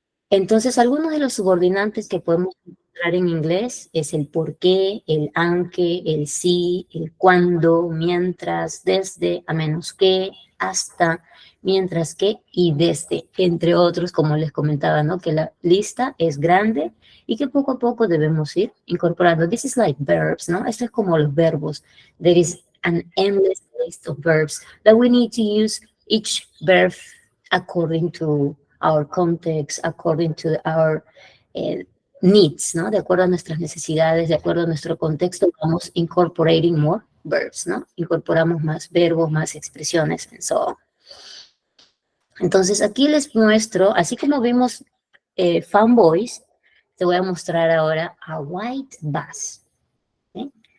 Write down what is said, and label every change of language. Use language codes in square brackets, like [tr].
[es] Entonces, algunos de los subordinantes que podemos encontrar en inglés es el por qué, el aunque, el sí, el cuándo, mientras, desde, a menos que, hasta, mientras que y desde, entre otros, como les comentaba, ¿no? Que la lista es grande y que poco a poco debemos ir incorporando. [en] This is like verbs, [es] ¿no? Esto es como los verbos. [en] There is an endless list of verbs that we need to use each verb according to our context, according to our needs, ¿no? [es] De acuerdo a nuestras necesidades, de acuerdo a nuestro contexto, vamos [en] incorporating more verbs, [es] ¿no? Incorporamos más verbos, más expresiones, [en] and so on. [es] Entonces, aquí les muestro, así como vimos fanboys, te voy a mostrar ahora a white bus. ¿Sí?